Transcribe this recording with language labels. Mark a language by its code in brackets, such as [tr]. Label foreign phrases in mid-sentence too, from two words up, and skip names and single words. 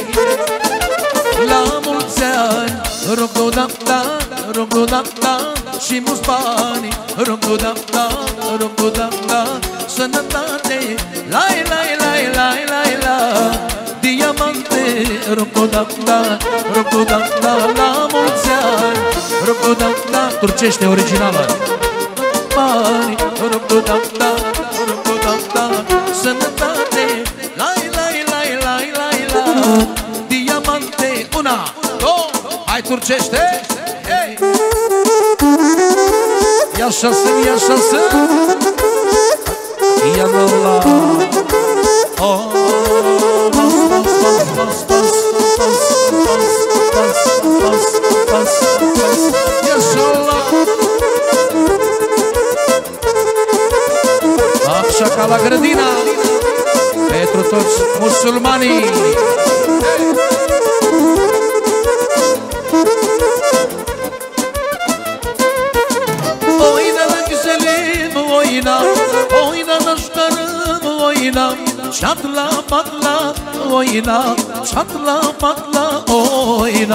[ro] La mulți ani, rog-o-da-da, rog-o-da-da, și mulți bani, rog-o-da-da, rog-o-da-da, sănătate, la-i-la-i-la-i-la-i-la, diamante, rog-o-da-da, rog-o-da-da, la mulți ani, rog-o-da-da, turcește originală. Bani, rog-o-da-da, rog-o-da-da, sănătate, la-i-la-i-la-i-la-i-la, diamante, una, două, hai turcește, hei! [tr] Yaşasın, yaşasın. Yanallah. Oh, bas, bas, bas, bas, bas, bas, bas, bas, bas, bas. Yaşallah. [ro] Așa la grădina pentru toți musulmanii. [tr] Oyna naşkarım oyna, çatla patla oyna, çatla patla oyna.